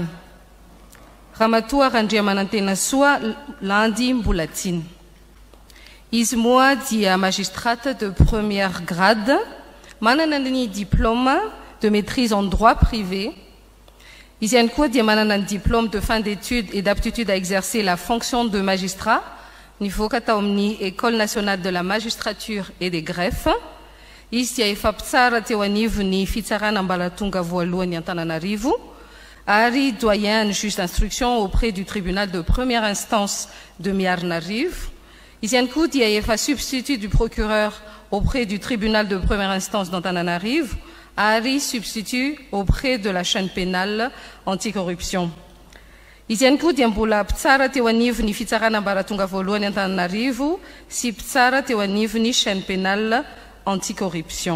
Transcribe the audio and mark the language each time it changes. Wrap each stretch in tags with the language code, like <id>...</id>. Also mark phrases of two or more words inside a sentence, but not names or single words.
<mg>Ramatoa Randriamanantena Soa Landy Mbolatiny. Izy moa dia</mg> <fr>magistrate de première grade,</fr> <mg>manana ny</mg> <fr>diplôme de maîtrise en droit privé.</fr> <mg>Izy ihany koa dia manana ny</mg> <fr>diplôme de fin d'études et d'aptitude à exercer la fonction de magistrat,</fr> <mg>nivoaka tao amin'ny</mg> <fr>École nationale de la magistrature et des greffes.</fr> <mg>Izy dia efa mpitsara teo anivo ny fitsarana ambaratonga voalohany Antananarivo, ary doyen ny</mg> <fr>juge d'instruction auprès du tribunal de première instance de Miarinarivo.</fr> <mg>Izy ihany koa dia efa</mg> <fr>substitut du procureur auprès du tribunal de première instance d'Antananarivo, ary substitut auprès de la chaîne pénale anticorruption.</fr> <mg>Izy ihany koa dia mbola mpitsara teo anivo ny fitsarana ambaratonga voalohany Antananarivo sy mpitsara teo anivo ny</mg> <fr>chaîne pénale anticorruption.</fr>